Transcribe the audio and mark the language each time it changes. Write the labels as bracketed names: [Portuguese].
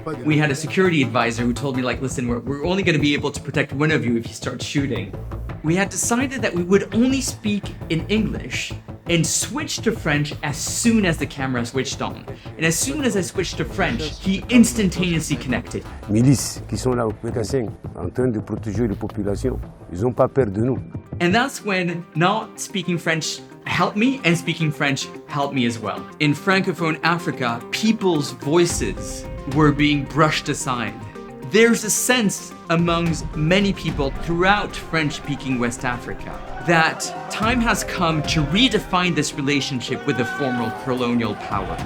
[English] We had a security advisor who told me, like, listen, we're only gonna be able to protect one of you if you start shooting. We had decided that we would only speak in English and switch to French as soon as the camera switched on. And as soon as I switched to French, he instantaneously connected. [French] Milices qui sont là au Pécassin en train de protéger les populations. Ils n'ont pas peur de nous. [English] And that's when not speaking French helped me and speaking French helped me as well. In francophone Africa, people's voices were being brushed aside. There's a sense amongst many people throughout French-speaking West Africa that time has come to redefine this relationship with the former colonial power.